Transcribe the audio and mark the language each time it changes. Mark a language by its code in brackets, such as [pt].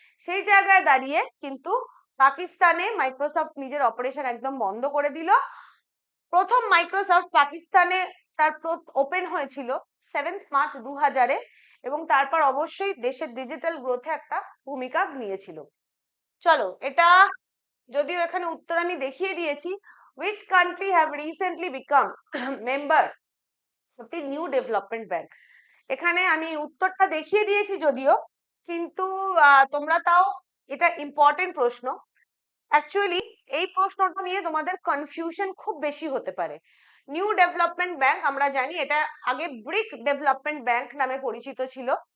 [bn] সেই জায়গায় দাঁড়িয়ে কিন্তু পাকিস্তানে মাইক্রোসফট নিজের অপারেশন একদম বন্ধ করে দিল। প্রথম মাইক্রোসফট পাকিস্তানে তার ওপেন হয়েছিল 7 মার্চ 2000-এ, এবং তারপর অবশ্যই দেশের ডিজিটাল গ্রোথে একটা ভূমিকা নিয়েছিল। চলো, এটা যদিও এখানে উত্তর আমি দেখিয়ে দিয়েছি। [en] which country have recently become members of the new development bank? [bn] এখানে আমি উত্তরটা দেখিয়ে দিয়েছি যদিও, কিন্তু তোমরা তাও, এটা ইম্পর্টেন্ট প্রশ্ন। অ্যাকচুয়ালি এই প্রশ্নটা নিয়ে তোমাদের কনফিউশন খুব বেশি হতে পারে। নিউ ডেভেলপমেন্ট ব্যাংক আমরা জানি এটা আগে ব্রিক ডেভেলপমেন্ট ব্যাংক নামে পরিচিত ছিল।